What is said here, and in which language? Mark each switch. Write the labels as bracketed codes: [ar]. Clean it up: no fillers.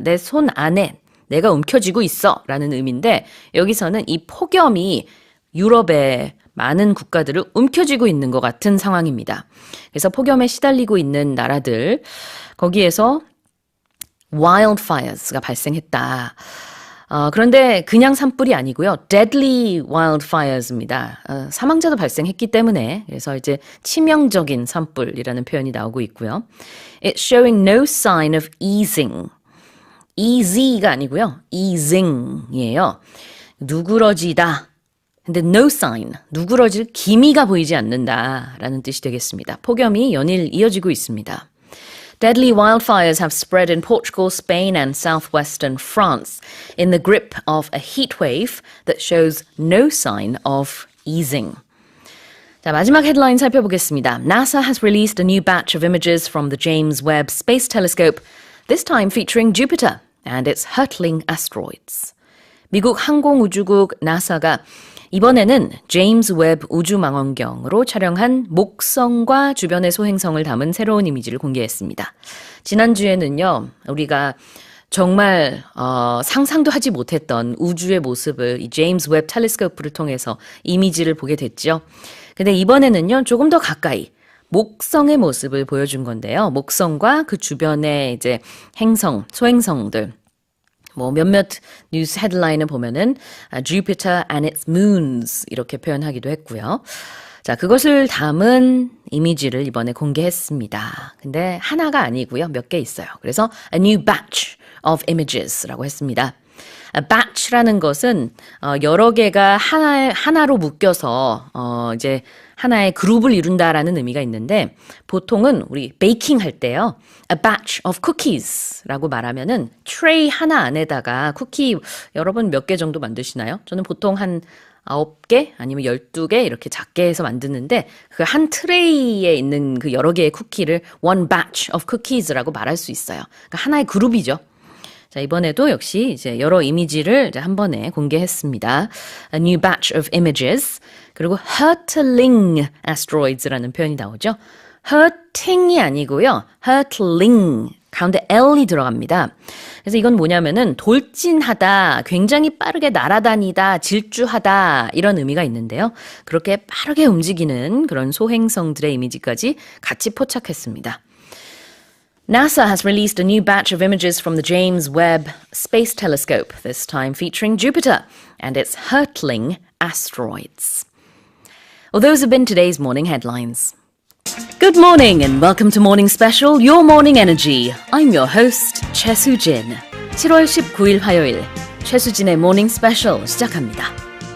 [ko] 내 손 안에 내가 움켜쥐고 있어 라는 의미인데 여기서는 이 폭염이 유럽의 많은 국가들을 움켜쥐고 있는 것 같은 상황입니다. 그래서 폭염에 시달리고 있는 나라들 거기에서 wildfires가 발생했다. 그런데 그냥 산불이 아니고요. [en] deadly wildfires입니다. [ko] 사망자도 발생했기 때문에 그래서 이제 치명적인 산불이라는 표현이 나오고 있고요. [en] It's showing no sign of easing. [ko] easy가 아니고요. easing이에요. 누그러지다. 근데 no sign, 누그러질 기미가 보이지 않는다라는 뜻이 되겠습니다. 폭염이 연일 이어지고 있습니다. [en] Deadly wildfires have spread in Portugal, Spain and southwestern France in the grip of a heat wave that shows no sign of easing. [ko] 자, 마지막 헤드라인 살펴보겠습니다. [en] NASA has released a new batch of images from the James Webb Space Telescope, this time featuring Jupiter and its hurtling asteroids. [ko] 미국 항공우주국 나사가 이번에는 제임스 웹 우주망원경으로 촬영한 목성과 주변의 소행성을 담은 새로운 이미지를 공개했습니다. 지난주에는요, 우리가 정말 상상도 하지 못했던 우주의 모습을 이 제임스 웹 텔레스코프를 통해서 이미지를 보게 됐죠. 근데 이번에는요, 조금 더 가까이 목성의 모습을 보여준 건데요. 목성과 그 주변의 이제 행성, 소행성들. 몇몇 뉴스 헤드라인을 보면은 [en] Jupiter and its moons [ko] 이렇게 표현하기도 했고요. 자, 그것을 담은 이미지를 이번에 공개했습니다. 근데 하나가 아니고요. 몇 개 있어요. 그래서 [en] a new batch of images [ko] 라고 했습니다. A batch라는 것은 여러 개가 하나로 묶여서 이제 하나의 그룹을 이룬다라는 의미가 있는데 보통은 우리 베이킹 할 때요. [en] A batch of cookies [ko] 라고 말하면은 트레이 하나 안에다가 쿠키 여러분 몇 개 정도 만드시나요? 저는 보통 한 9개 아니면 12개 이렇게 작게 해서 만드는데 그 한 트레이에 있는 그 여러 개의 쿠키를 [en] one batch of cookies [ko] 라고 말할 수 있어요. 그러니까 하나의 그룹이죠. 자, 이번에도 역시 이제 여러 이미지를 이제 한 번에 공개했습니다. [en] A new batch of images. [ko] 그리고 [en] hurtling asteroids [ko] 라는 표현이 나오죠. hurting이 아니고요. [en] hurtling. [ko] 가운데 L이 들어갑니다. 그래서 이건 뭐냐면은 돌진하다, 굉장히 빠르게 날아다니다, 질주하다 이런 의미가 있는데요. 그렇게 빠르게 움직이는 그런 소행성들의 이미지까지 같이 포착했습니다. [en] NASA has released a new batch of images from the James Webb Space Telescope, this time featuring Jupiter and its hurtling asteroids. Well, those have been today's morning headlines. Good morning and welcome to Morning Special, Your Morning Energy. I'm your host, 최수진. [ko] 7월 19일 화요일, 최수진의 Morning Special 시작합니다.